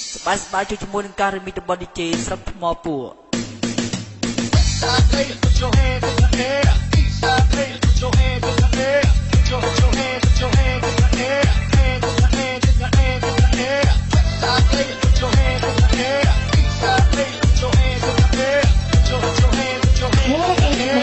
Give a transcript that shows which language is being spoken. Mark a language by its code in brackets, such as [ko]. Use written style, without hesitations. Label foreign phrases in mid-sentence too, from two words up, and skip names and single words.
[km] បាយស្បាយជួយជាមួយនឹងការរមីរបស់ DJ ស្រុកថ្មពួរ [en] Put your hands in the air. Eastside players, put your hands in the air. Put your hands in the air. Hands in the hands in the hands in the air. Westside players, put your hands in the air. Eastside players, put your hands in the air. Put your hands in the air.